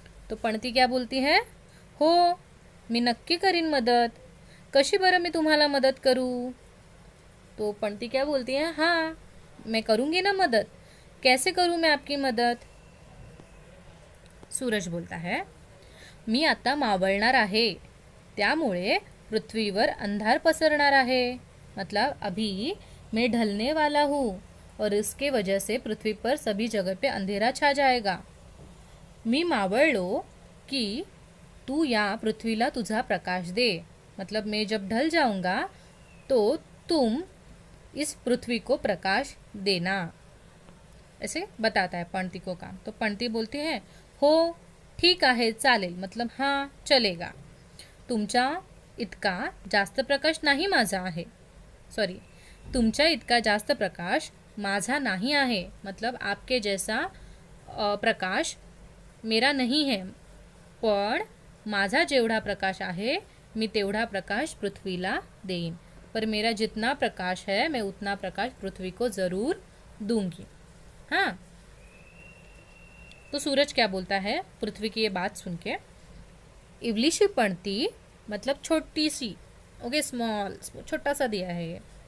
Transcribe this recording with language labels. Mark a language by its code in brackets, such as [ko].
[hi] तो पणती क्या बोलती है, [mr] हो मी नक्की करीन मदत, कशी बरं मी तुम्हाला मदत करूँ। [hi] तो पणती क्या बोलती है, हाँ मैं करूँगी ना मदद, कैसे करूँ मैं आपकी मदद। सूरज बोलता है, [mr] मी आता मावळणार आहे, त्यामुळे पृथ्वीवर अंधार पसरणार आहे। [hi] मतलब अभी मैं ढलने वाला हूँ और इसके वजह से पृथ्वी पर सभी जगह पे अंधेरा छा जाएगा। [mr] मी मावळलो की तू या पृथ्वीला तुझा प्रकाश दे। [hi] मतलब मैं जब ढल जाऊंगा तो तुम इस पृथ्वी को प्रकाश देना, ऐसे बताता है पणती को काम। तो पणती बोलती है [mr] हो ठीक आहे चालेल, [hi] मतलब हाँ चलेगा। [mr] तुमच्या इतका जास्त प्रकाश नाही माझा आहे, सॉरी तुमच्या इतका जास्त प्रकाश माझा नहीं आहे, [hi] मतलब आपके जैसा प्रकाश मेरा नहीं है, [mr] पण माझा जेवढा प्रकाश आहे मी तेवढा प्रकाश पृथ्वीला देईन। [hi] पर मेरा जितना प्रकाश है मैं उतना प्रकाश पृथ्वी को ज़रूर दूंगी। हाँ, तो सूरज क्या बोलता है पृथ्वी की ये बात सुन के, [mr] इवलीशी पणती [hi] मतलब छोटी सी, ओके स्मॉल, छोटा सा दिया है ये।